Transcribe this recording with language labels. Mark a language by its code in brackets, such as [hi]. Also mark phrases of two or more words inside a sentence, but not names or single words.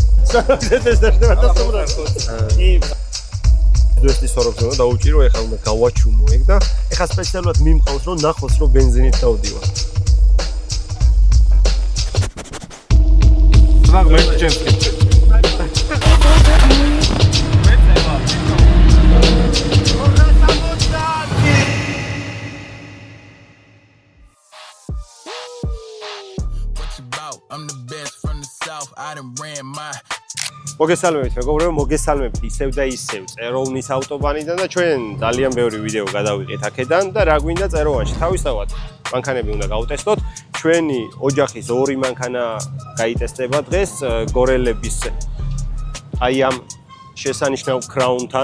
[ka] დუესტის სოროქზე უნდა დაუჭირო, ეხლა უნდა გავაჩუმო ეგ და ეხლა სპეციალურად მიმყავს რომ ნახოს რომ ბენზინით დავდივარ. [de] Sag mir James. [en] I'm the best from the south. I done ran my [ka] მოგესალმებით მეგობრებო, მოგესალმებით ისევ და ისევ წეროვნის ავტობანიდან და ჩვენ ძალიან ბევრი ვიდეო გადავიღეთ აქედან და რა გვინდა წეროვანში. თავისთავად მანქანები უნდა გავტესტოთ. ჩვენი ოჯახის ორი მანქანა გაიტესტება დღეს გორელების აი ამ შესანიშნავ კრაუნთან.